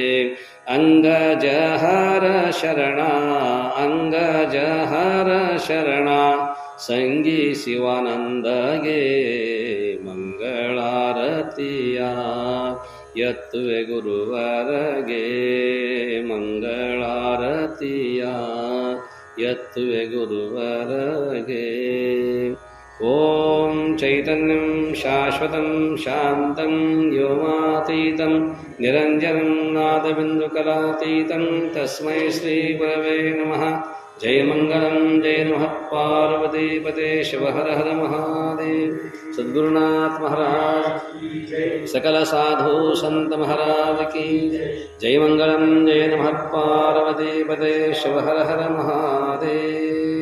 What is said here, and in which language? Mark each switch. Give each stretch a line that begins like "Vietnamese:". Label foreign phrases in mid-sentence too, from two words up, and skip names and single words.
Kannada: ಅಂಗಜಹರ ಶರಣ ಅಂಗಜಹರ ಶರಣ ಸಂಗಿ ಶಿವಾನಂದಗೆ, ಮಂಗಳಾರತಿಯ ಎತ್ತುವೆ ಗುರುವರಗೆ. ಮಂಗಳಾರತಿಯ ಎತ್ತುವೆ ಗುರುವರಗೆ.
Sanskrit: ಓಂ ಚೈತನ್ಯಂ ಶಾಶ್ವತಂ ಶಾಂತಂ ವ್ಯೋಮಾತೀತಂ ನಿರಂಜನಂ ನಾದಬಿಂದುಕಲಾತೀತಂ ತಸ್ಮೈ ಶ್ರೀ ಗುರವೇ ನಮಃ. ಜಯ ಮಂಗಲಂ ಜಯ ನಮಃ ಪಾರ್ವತಿ ಪತೆ ಶಿವ ಹರ ಹರ ಮಹಾದೇವ.
Hindi: ಸದ್ಗುರುನಾಥ ಮಹಾರಾಜ್ सकल साधु संत महाराज की जय.
Sanskrit: मंगलम जय नमः पार्वती पते शिव हर हर महादेव.